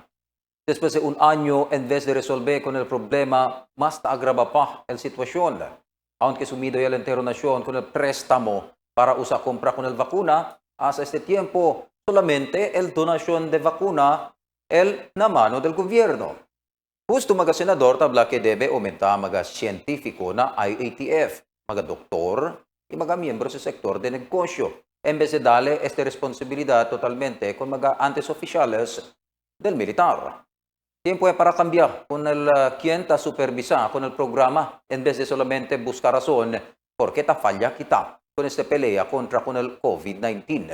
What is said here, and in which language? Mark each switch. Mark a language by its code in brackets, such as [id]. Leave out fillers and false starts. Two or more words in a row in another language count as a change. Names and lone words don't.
[cbk] Después de un año, en vez de resolver con el problema, más agrava pa la situación. Aunque sumido ya la entera nación con el préstamo para usar compra con el vacuna, hasta este tiempo solamente el donación de vacuna el na mano del gobierno. Gusto mga senador tabla que debe aumentar mga scientifico na IATF, mga doktor y mga miyembro sa sektor de negosyo. En vez de darle esta responsabilidad totalmente con mga antes oficiales del militar. Tiempo es para cambiar con el quien ta supervisa con el programa en vez de solamente buscar razón por qué ta falla kita con esta pelea contra con el COVID-19.